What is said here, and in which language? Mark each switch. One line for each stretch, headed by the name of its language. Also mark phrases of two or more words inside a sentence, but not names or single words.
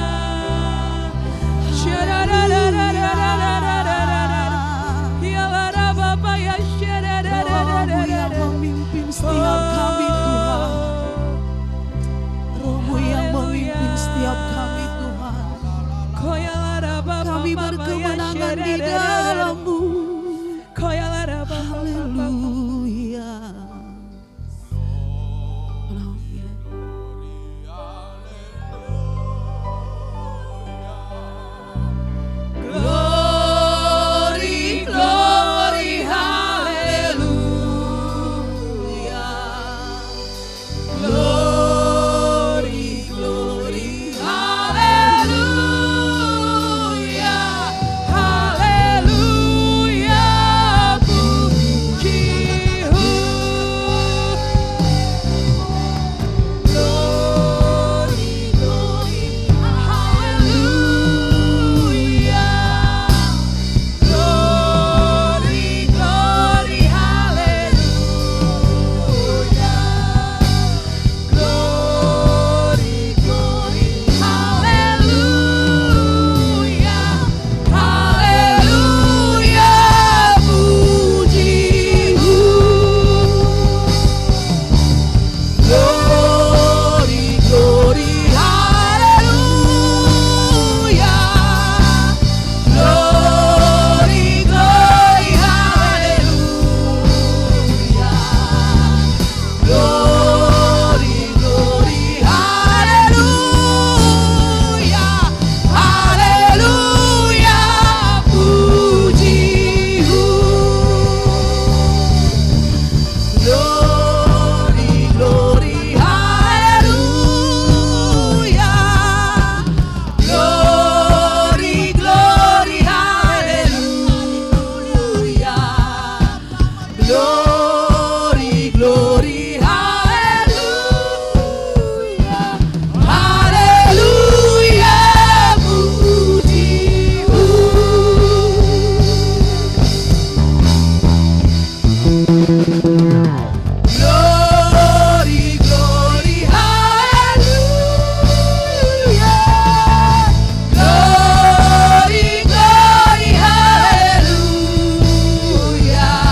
Indonesian: Rohmu yang memimpin setiap kami Tuhan. Rohmu yang memimpin setiap kami Tuhan. Kami berkemenangan di dalam-Mu.
English: Haleluya. Glory, glory, haleluya. Glory, glory, haleluya.
Indonesian: Haleluya, puji-Mu.
English: Glory, glory, haleluya. Glory, glory, haleluya. Glory, glory, haleluya.
Indonesian: Haleluya, puji-Mu.
English: Glory, glory, haleluya. Glory, glory, haleluya. Glory, glory, haleluya.
Indonesian: Haleluya, puji-Mu.
English: Glory, glory, haleluya. Glory, glory, haleluya. Glory, glory, haleluya.
Indonesian: Haleluya, puji-Mu.
English: Glory, glory, haleluya. Glory, glory, haleluya.